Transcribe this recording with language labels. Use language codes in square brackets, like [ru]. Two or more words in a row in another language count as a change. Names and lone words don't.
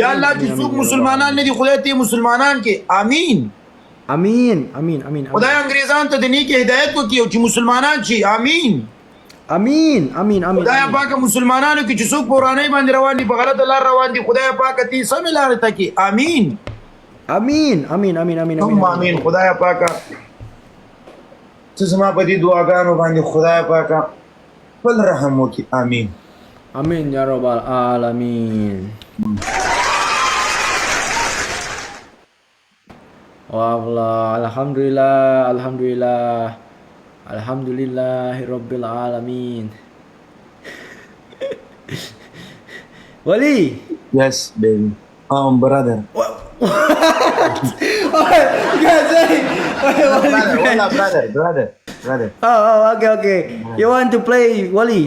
[ps] یا الله چې څوک مسلمانان نه دي خدای ته مسلمانان کې امين [ar] آمين، آمين، آمين، آمين. [ps] خدای انګريزان ته د نیک هدایت وکړي او چې مسلمانان شي امين [ar] آمين، آمين، آمين. [ps] خدای [ar] amin. [ps] پاک مسلمانانو کې چې څوک پورانه باندې روان دي په غلطه لار روان دي خدای پاک تی سم لار ته کې امين [ar] آمين، آمين، آمين، آمين, ثم amin. [ps] امين خدای پاک څه زما په دې دعاګانو باندې خدای پاک خپل رحم وکړي امين [ar] آمين يا رب العالمين. والله، الحمد لله، الحمد لله. الحمد لله رب العالمين. [en] Wali. yes baby brother brother Oh, okay, okay. You want to play Wali?